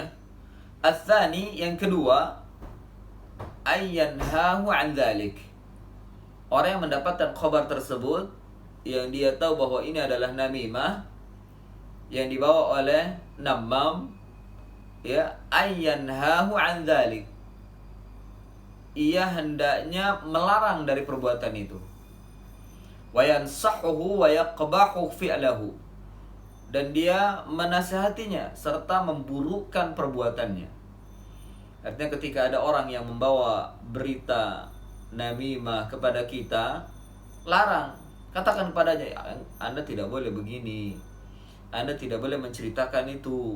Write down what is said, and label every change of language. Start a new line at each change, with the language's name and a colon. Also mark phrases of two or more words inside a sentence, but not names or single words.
Indonesian: Ats-tsani, yang kedua,
Arabic: أن ينهاه عن ذلك,
Indonesian: orang yang mendapatkan khabar tersebut, yang dia tahu bahwa ini adalah namimah yang dibawa oleh namam, ya,
Arabic: أن ينهاه عن ذلك,
Indonesian: ia hendaknya melarang dari perbuatan itu,
Arabic: وينصحه ويقبح فعله,
Indonesian: dan dia menasihatinya serta memburukkan perbuatannya. Artinya ketika ada orang yang membawa berita namimah kepada kita, larang, katakan kepadanya, Anda tidak boleh begini, Anda tidak boleh menceritakan itu.